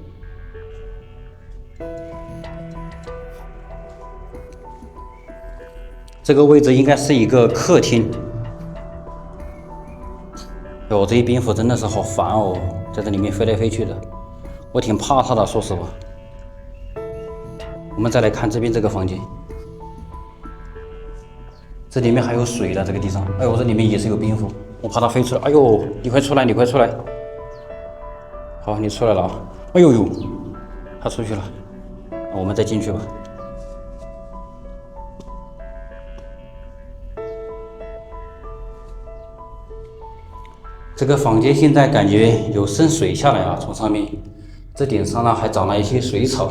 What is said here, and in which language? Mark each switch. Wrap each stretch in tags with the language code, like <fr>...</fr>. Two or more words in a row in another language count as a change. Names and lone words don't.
<zh>這個位置應該是一個客廳。喲，這些蝙蝠真的是好煩哦，在這裡面飛來飛去的，我挺怕它的，說實話。我們再來看這邊這個房間，這裡面還有水的，這個地上，哎呦，這裡面也是有蝙蝠，我怕它飛出來。哎呦，你快出來，你快出來！好，你出來了啊！哎呦呦，它出去了，我們再進去吧。這個房間現在感覺有滲水下來啊，從上面，這頂上呢還長了一些水草。</zh>